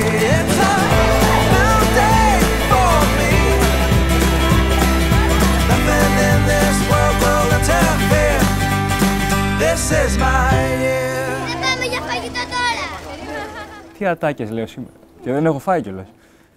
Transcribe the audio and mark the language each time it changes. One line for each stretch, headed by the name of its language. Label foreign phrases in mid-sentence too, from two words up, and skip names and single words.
English: It's a new day for me. Nothing in this world will interfere. This is my year.
Greek: Δεν πάμε για φαγητό τώρα. Τι ατάκες λέω σήμερα. Και δεν έχω φάει κιόλας.